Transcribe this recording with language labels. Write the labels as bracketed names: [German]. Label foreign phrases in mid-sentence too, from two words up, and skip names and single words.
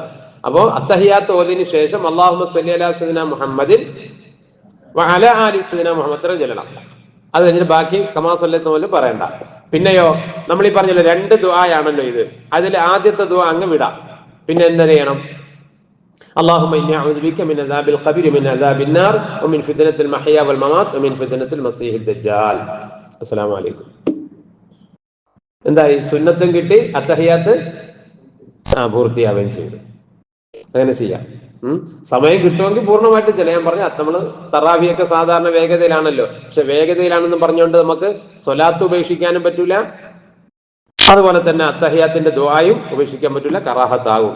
[Malayalam] അപ്പോ അത്തഹിയാത്ത് ഓതിന് ശേഷം [Arabic] اللهم صل على سيدنا محمد وعلى آل سيدنا محمد [Malayalam] ഇത്രയും ചെല്ലണം. അത് കഴിഞ്ഞിട്ട് ബാക്കി [Arabic] كما صليت [Malayalam] പോലും പറയണ്ട. പിന്നെയോ നമ്മൾ ഈ പറഞ്ഞല്ലോ 2 ദുആയാണല്ലോ ഇത്. അതിൽ ആദ്യത്തെ ദുആ അങ്ങ് വിടാം. പിന്നെ എന്തെയ്യണം? [Arabic] اللهم إني أعوذ بك من عذاب القبر ومن عذاب النار ومن فتنة المحيا والممات ومن فتنة المسيح الدجال. السلام عليكم. [Malayalam] എന്തായി? സുന്നത്തും കിട്ടി, അത്തഹിയാത്ത് പൂർത്തിയാവുകയും ചെയ്തു. അങ്ങനെ ചെയ്യാം. സമയം കിട്ടുമെങ്കിൽ പൂർണ്ണമായിട്ട് ചില ഞാൻ പറഞ്ഞു, നമ്മള് തറാവിയൊക്കെ സാധാരണ വേഗതയിലാണല്ലോ. പക്ഷെ വേഗതയിലാണെന്ന് പറഞ്ഞുകൊണ്ട് നമുക്ക് സ്വലാത്ത് ഉപേക്ഷിക്കാനും പറ്റൂല, അതുപോലെ തന്നെ അത്തഹിയാത്തിന്റെ ദുആയും ഉപേക്ഷിക്കാൻ പറ്റൂല, കറാഹത്താകും.